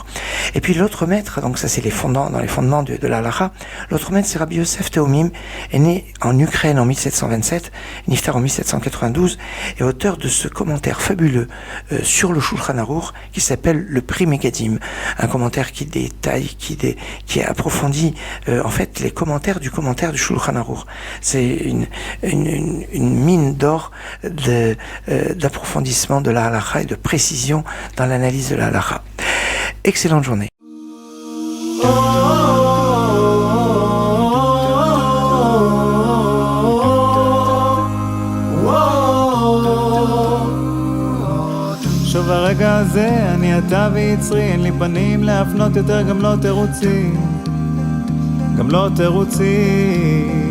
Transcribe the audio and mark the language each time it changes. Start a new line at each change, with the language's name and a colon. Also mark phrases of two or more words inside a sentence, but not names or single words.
French: Et puis l'autre maître, donc ça c'est dans les fondements de la halacha, l'autre maître c'est Rabbi Yosef Teomim, est né en Ukraine en 1727, niftar en 1792, et auteur de ce commentaire fabuleux sur le Shulchan Aruch qui s'appelle le Pri Megadim, un commentaire qui détaille, qui approfondit en fait les commentaires du Shulchan Aruch. C'est une mine d'or d'approfondissement de la halacha et de précision dans l'analyse de la halacha. Excellente journée.
Hebrew: שוב הרגע הזה, אני אתה ויצרי, אין לי פנים להפנות יותר, גם לא תירוצים, גם לא תירוצים.